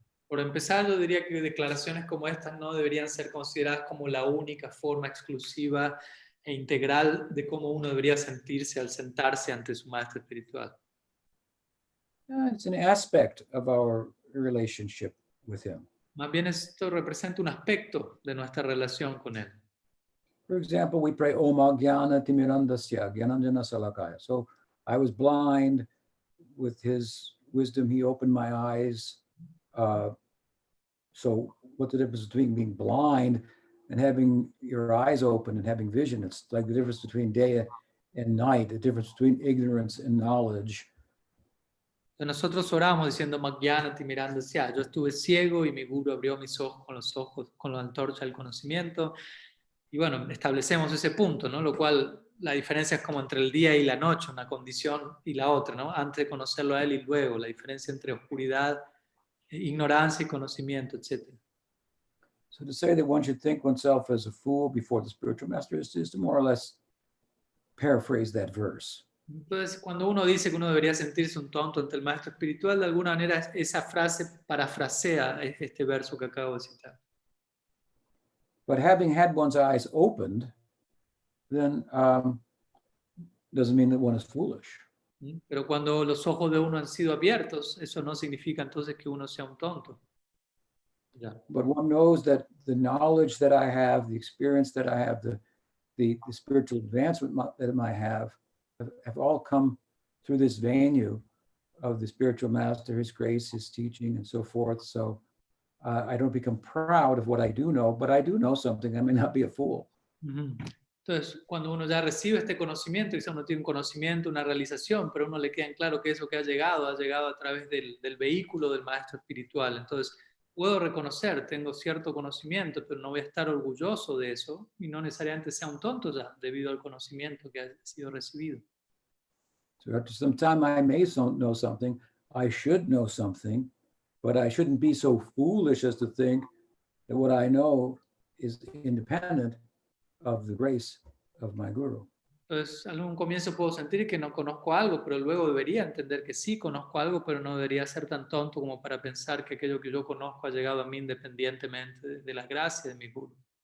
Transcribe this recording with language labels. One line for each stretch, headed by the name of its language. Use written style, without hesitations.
Spanish: Por empezar, yo diría que declaraciones como estas no deberían ser consideradas como la única forma exclusiva e integral de cómo uno debería sentirse al sentarse ante su maestro espiritual.
English: It's an aspect of our relationship with him.
Spanish: Más bien esto representa un aspecto de nuestra relación con él.
English: For example, we pray
Sanskrit: Om Jnana Timirandasya Jnananjana Salakaya.
English: So I was blind. With his wisdom, he opened my eyes. So what's the difference between being blind and having your eyes open and having vision? It's like the difference between day and night, the difference between ignorance and knowledge.
Spanish: Nosotros oramos diciendo
Sanskrit: Magyana Timirandasya.
Spanish: Yo estuve ciego y mi guru abrió mis ojos con la antorcha del conocimiento. Y bueno, establecemos ese punto, ¿no? Lo cual la diferencia es como entre el día y la noche, una condición y la otra, ¿no? Antes de conocerlo a él y luego, la diferencia entre oscuridad, ignorancia y conocimiento, etc.
English: So to say that one should think oneself as a fool before the spiritual master is to more or less paraphrase that verse.
Spanish: Entonces, cuando uno dice que uno debería sentirse un tonto ante el maestro espiritual, de alguna manera esa frase parafrasea este verso que acabo de citar.
English: But having had one's eyes opened, then doesn't mean that one is foolish.
Spanish: Pero cuando los ojos de uno han sido abiertos, eso no significa entonces que uno sea un tonto.
English: Yeah. But one knows that the knowledge that I have, the experience that I have, the spiritual advancement that I have all come through this venue of the spiritual master, his grace, his teaching, and so forth. So I don't become proud of what I do know, but I do know something. I may not be a fool.
Spanish: Entonces, cuando uno ya recibe este conocimiento, quizá uno tiene un conocimiento, una realización, pero a uno le queda en claro que eso que ha llegado a través del vehículo del maestro espiritual. Entonces, puedo reconocer, tengo cierto conocimiento, pero no voy a estar orgulloso de eso y no necesariamente sea un tonto ya, debido al conocimiento que ha sido recibido.
English: So after some time, I may know something. I should know something, but I shouldn't be so foolish as to think that what I know is independent of the grace of my guru.
Spanish: Entonces, en un comienzo puedo sentir que no conozco algo, pero luego debería entender que sí conozco algo, pero no debería ser tan tonto como para pensar que aquello que yo conozco ha llegado a mí independientemente de la gracia de mi guru.